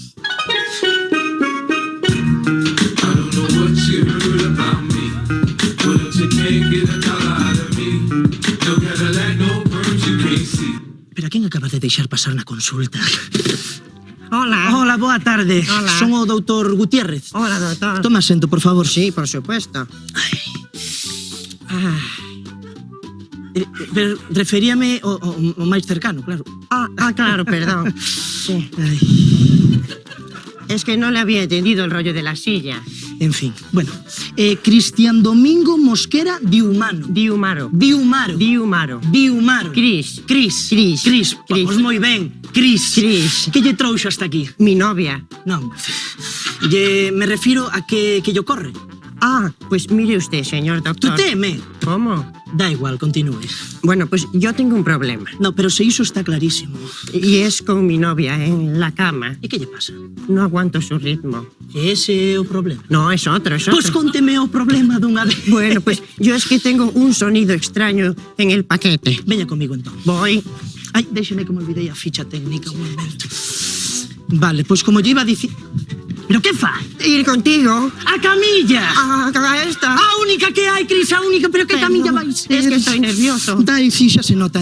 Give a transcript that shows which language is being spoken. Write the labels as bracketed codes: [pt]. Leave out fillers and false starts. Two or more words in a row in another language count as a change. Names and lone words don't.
[gl] Pero a quen acabas de deixar pasar na consulta? Hola. Hola, boa tarde. Hola. Son o doutor Gutiérrez. [es] Hola, doctor. [gl] Toma asento, por favor. [es] Sí, por supuesto. [gl] Pero referíame o máis cercano, claro. [es] Claro, perdón. Sí. Es que no le había entendido el rollo de la silla. En fin, bueno. Cristian Domingo Mosquera Diumano. Diumaro. Cris. [gl] Vamos moi ben. Cris. Que lle trouxo hasta aquí? [es] Mi novia. [gl] Non. Me refiro a que lle ocorre. [es] Pues mire usted, señor doctor. Tú teme. ¿Cómo? Da igual, continúe. Bueno, pues yo tengo un problema. [gl] No, pero se iso está clarísimo. [es] Y es con mi novia en la cama. [gl] ¿Y qué lle pasa? [es] No aguanto su ritmo. [gl] Ese é o problema. [es] No, es otro. [gl] Pues conteme o problema dunha vez. [es] Bueno, pues yo es que tengo un sonido extraño en el paquete. [gl] Veña comigo entón. [es] Voy. [gl] Ai, déxeme que me olvidei a ficha técnica un momento. Vale, pues como lle iba a dicir... Pero que fa? [es] Ir contigo. [gl] A camilla. A esta. A única que hai, Cris, a única, pero que camilla vai ser? [es] Es que estoy nervioso. [gl] Dai, sí, xa se nota.